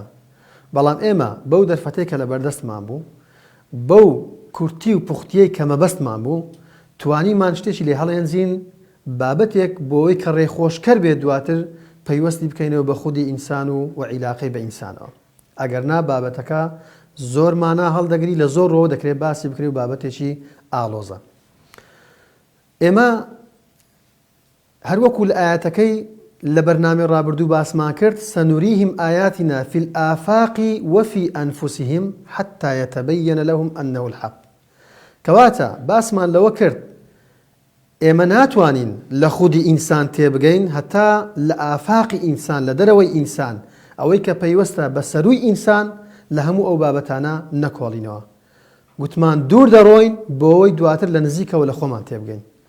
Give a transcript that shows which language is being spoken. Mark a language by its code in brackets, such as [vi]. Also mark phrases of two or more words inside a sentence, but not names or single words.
[ckb] بەڵام ئێمە بەو دەرفەتەی کە لە بەردەستمان بوو، بەو کورتی و پوختیەی کە مەبەستمان بوو، توانیمان شتێکی لێ هەڵێنزین بابەتێک بۆەوەی کە ڕێخۆشکەر بێت دواتر پەیوەستی بکەینەوە بە خودی ئینسان و عیلاقەی بە ئینسانەوە. ئەگەرنا بابەتەکە زۆر مانا هەڵدەگری لە زۆر ڕۆ دەکرێت باسی بکرێت و بابەتێکی ئاڵۆزە. ئێمە هەروەکو لە ئاياتەکەی لە بەرنامەی ڕابردوو باسمان کرد [ar] سەنوریهم ئاياتنا في الآفاق وفي أنفسهم حتى يتبين لهم أنه الحق. [ckb] کەواتە باسمان لەوە کرد ئێمە ناتوانین لە خودی ئینسان تێبگەین هەتا لە ئافاقی ئینسان لە دەرەوەی ئینسان ئەوەی کە پەیوەستە بە سەرووی ئینسان لە هەموو ئەو بابەتانە نەکۆڵینەوە. گوتمان دوور دەڕۆین بۆ ئەوەی دواتر لە نزیکەوە لە خۆمان تێبگەین.